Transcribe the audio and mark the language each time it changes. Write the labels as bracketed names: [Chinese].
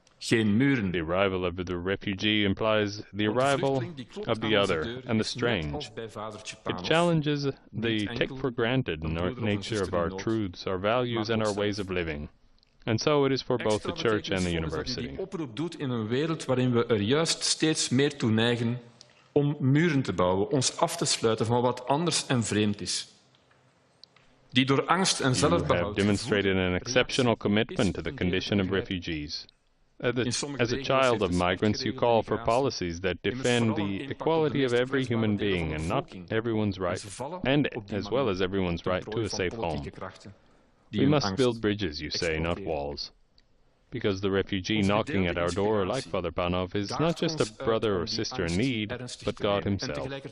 [English] The arrival of the refugee implies the arrival of the other and the strange. It challenges the take-for-granted nature of our truths, our values, and our ways of living. And so it is for both the Church and the University. [Dutch] Oproep doet in een wereld waarin we er juist steeds meer toe neigen om muren te bouwen, ons af te sluiten van wat anders en vreemd is. Die door angst en zelfbehoud. [English] You have demonstrated an exceptional commitment to the condition of refugees. As a child of migrants, you call for policies that defend the equality of every human being and not everyone's right, and as well as everyone's right to a safe home. We must build bridges, you say, not walls. Because the refugee knocking at our door, like Father Panov, is not just a brother or sister in need, but God Himself.